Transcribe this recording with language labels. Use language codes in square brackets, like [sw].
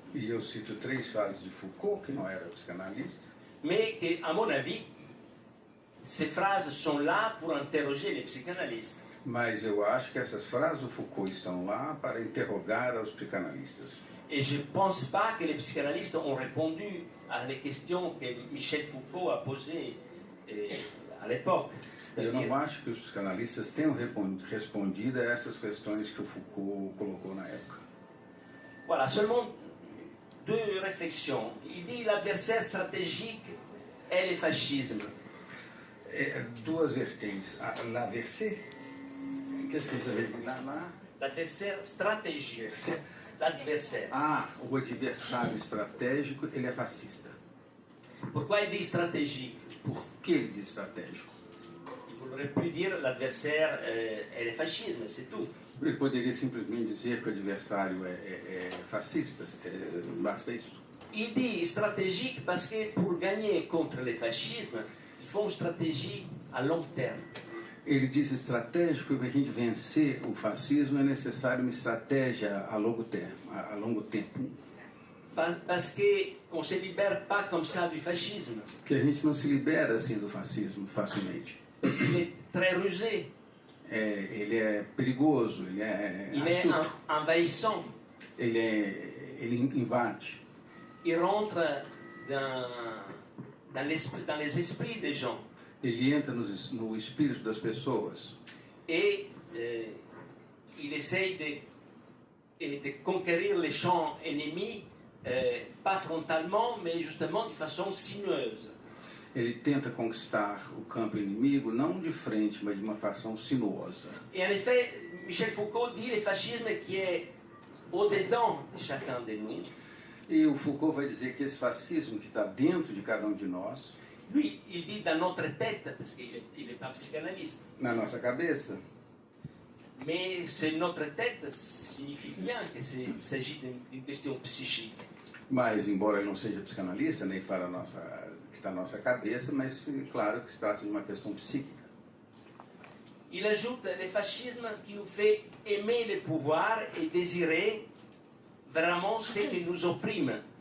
[pt] E eu cito 3 frases de Foucault, que não era psicanalista, [fr] mais que, à mon avis, ces phrases sont là pour interroger les psychanalystes. [pt] mas eu acho que essas frases do Foucault estão lá para interrogar os psicanalistas. [fr] Et je ne pense pas que les psychanalystes ont répondu à les questions que Michel Foucault a posées à l'époque. [pt] Eu não acho que os psicanalistas tenham respondido a essas questões que o Foucault colocou na época. [fr] Voilà, seulement 2 réflexions. Il dit l'adversaire stratégique est le fascisme. [pt] 2 vertentes. [fr] L'adversaire, qu'est-ce que vous avez dit là? L'adversaire stratégique. L'adversaire. [pt] O adversário estratégico, ele é fascista. [fr] Pourquoi il dit stratégique? [pt] Por que ele diz estratégico? [fr] Il aurait pu dire l'adversaire est le fascisme, c'est tout. [pt] Ele poderia simplesmente dizer que o adversário é fascista, basta isso. [fr] Il dit stratégique parce que pour gagner contre le fascisme, il faut une stratégie à long terme. [pt] Ele diz estratégico porque para a gente vencer o fascismo é necessário uma estratégia a longo tempo. [fr] Parce qu'on ne se libère pas comme ça du fascisme. [pt] Porque a gente não se libera assim do fascismo facilmente. [fr] Parce qu'il est très rusé. [pt] Ele é perigoso, ele é astuto. [fr] Il est envahissant. [pt] Ele invade. [fr] Il rentre dans les esprits des gens. [pt] Ele entra no espírito das pessoas. [fr] Et il essaye de conquérir les champs ennemis, pas frontalement, mais justement de façon sinueuse. [pt] Ele tenta conquistar o campo inimigo, não de frente, mas de uma fação sinuosa. [fr] Et en effet, Michel Foucault dit le fascisme qui est au-dedans de chacun de nous. [pt] E o Foucault vai dizer que esse fascismo que está dentro de cada um de nós, [fr] lui, il dit dans notre tête, parce qu'il n'est pas psychanalyste. [pt] Na nossa cabeça. [fr] Mais c'est notre tête signifie bien qu'il s'agit d'une question psychique. [pt] Mas, embora ele não seja psicanalista, nem fala que está na nossa cabeça, mas claro que se trata de uma questão psíquica. [fr] Il ajoute le fascisme qui nous fait aimer le pouvoir et désirer vraiment ce qui nous opprime.